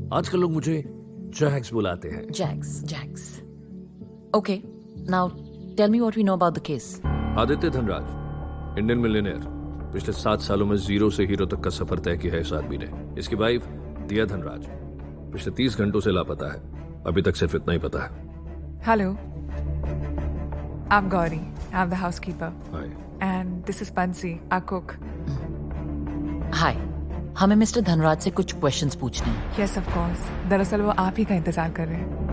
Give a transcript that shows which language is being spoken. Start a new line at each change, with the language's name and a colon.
Hindi: आजकल लोग मुझे जैक्स बुलाते हैं.
English: Jax. Okay. Now tell me what we know about the case.
Hindi: Aditya Dhanraj, Indian millionaire. पिछले 7 सालों में जीरो से हीरो तक का सफर तय किया है इस आदमी ने. इसकी वाइफ दिया धनराज पिछले 30 घंटों से लापता है. अभी तक सिर्फ इतना ही पता है.
English: Hello. I'm Gauri. I'm the housekeeper. Hi. And this is Bansi, our cook. Hi.
Hindi: हमें मिस्टर धनराज से कुछ क्वेश्चंस पूछने हैं.
English: Yes, of course.
Hindi: दरअसल वो आप ही का इंतजार कर रहे हैं.